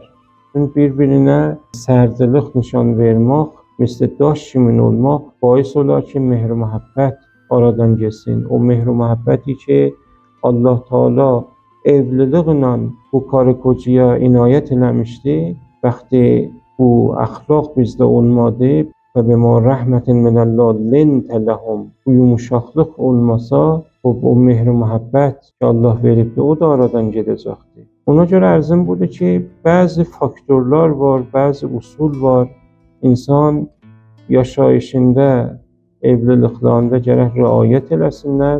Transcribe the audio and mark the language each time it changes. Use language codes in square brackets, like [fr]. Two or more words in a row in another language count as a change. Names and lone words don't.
[az] Bir-birinə sərdlik nişan vermək, misli daş kimin olmaq, bais olar ki, mehr-i məhəbbət aradan geçsin. O mehr-i məhəbbəti ki, Allah Teala evliliklə bu qarı qocaya inayət eləmişdi, bəxti bu əxlaq bizdə olmadı, [ar] فَبِمَا رَحْمَةٍ مِنَ اللّٰهِ لِنْتَ لَهُمْ. [az] Bu yumuşaqlıq olmasa, o mehr-i məhəbbət ki Allah veribdir, o da aradan gedəcəkdir. Ona görə ərzim budur ki, bəzi faktorlar var, bəzi usul var. İnsan yaşayışında, evliliklərində gərək riayət eləsinlər.